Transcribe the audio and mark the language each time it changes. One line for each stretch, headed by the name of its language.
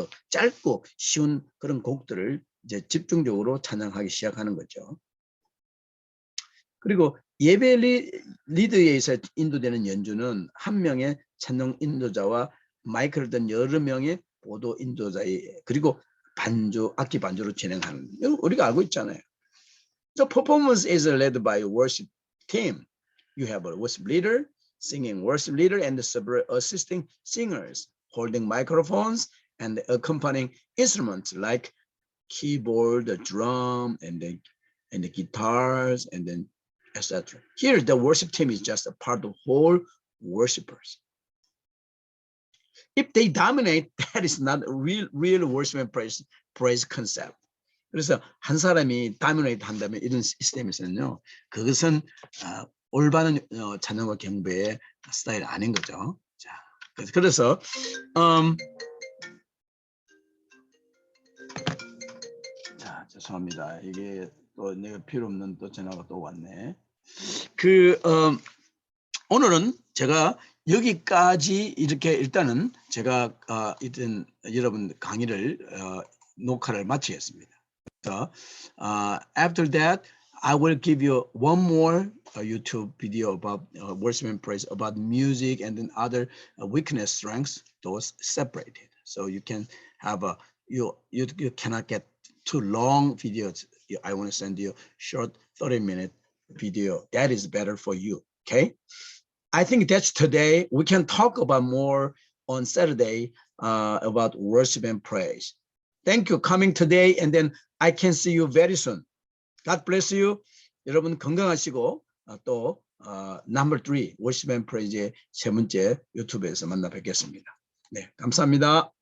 Korean: 짧고 쉬운 그런 곡들을 이제 집중적으로 찬양하기 시작하는 거죠. 그리고 예배 리드에 의해서 인도되는 연주는 한 명의 찬양 인도자와 마이크를 든 여러 명의 보도 인도자의 그리고 악기 반주로 진행하는 우리가 알고 있잖아요.
English: The performance is led by a worship team. You have a worship leader, singing worship leader, and several assisting singers holding microphones and accompanying instruments like keyboard, the drum, and the guitars, and then etc. Here, the worship team is just a part of whole worshipers. If they dominate, that is not a real worship and praise concept.
Korean: 그래서 한 사람이 dominate 한다면 이런 시스템에서는요, 그것은 올바른 찬양과 경배의 스타일 아닌 거죠. 자, 그래서 자, 죄송합니다. 이게 또 내가 필요 없는 또 전화가 또 왔네. 오늘은 제가 여기까지 이렇게 일단은 제가 일단 여러분 강의를 녹화를 마치겠습니다.
English: So, after that, I will give you one more YouTube video about worship and praise, about music and then other weakness, strengths, those separated. So you can have you cannot get too long videos. I want to send you short 30-minute video. That is better for you. Okay. I think that's today. We can talk about more on Saturday about worship and praise. Thank you coming today, and then I can see you very soon. God bless you.
Korean: 여러분 건강하시고 또
English: number 3 worship and praise
Korean: 의 세 번째 유튜브에서 만나 뵙겠습니다. 네, 감사합니다.